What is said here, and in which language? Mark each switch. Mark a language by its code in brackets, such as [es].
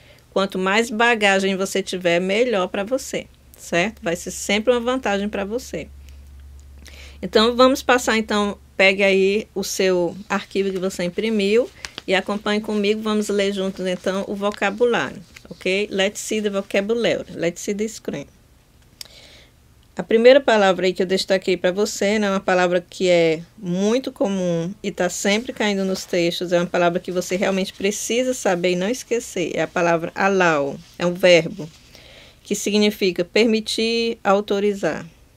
[pt] Quanto mais bagagem você tiver, melhor para você, certo? Vai ser sempre uma vantagem para você. Então, vamos passar, pegue aí o seu arquivo que você imprimiu e acompanhe comigo, vamos ler juntos, então, o vocabulário, ok? [en] Let's see the vocabulary, let's see the screen. [pt] A primeira palavra aí que eu destaquei para você, né, é uma palavra que é muito comum e está sempre caindo nos textos, é uma palavra que você realmente precisa saber e não esquecer, é a palavra allow, é um verbo, que significa permitir, autorizar.